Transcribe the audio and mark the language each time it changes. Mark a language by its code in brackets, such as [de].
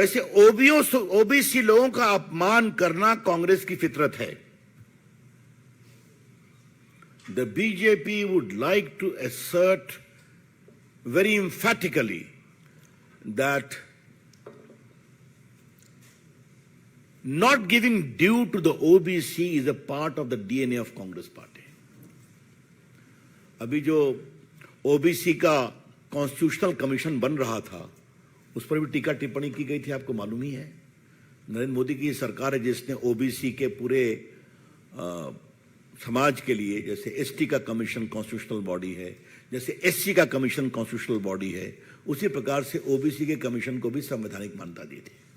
[hi] वैसे ओबीसी लोगों का अपमान करना कांग्रेस की फितरत है। [en] The BJP would like to assert very emphatically that not giving due to the OBC is a part of the DNA of Congress party. [hi] अभी जो ओबीसी का कॉन्स्टिट्यूशनल कमीशन बन रहा था उस पर भी टीका टिप्पणी की गई थी, आपको मालूम ही है। नरेंद्र मोदी की सरकार है जिसने ओबीसी के पूरे समाज के लिए, जैसे एसटी का कमीशन कॉन्स्टिट्यूशनल बॉडी है, जैसे एससी का कमीशन कॉन्स्टिट्यूशनल बॉडी है, उसी प्रकार से ओबीसी के कमीशन को भी संवैधानिक मान्यता दी थी।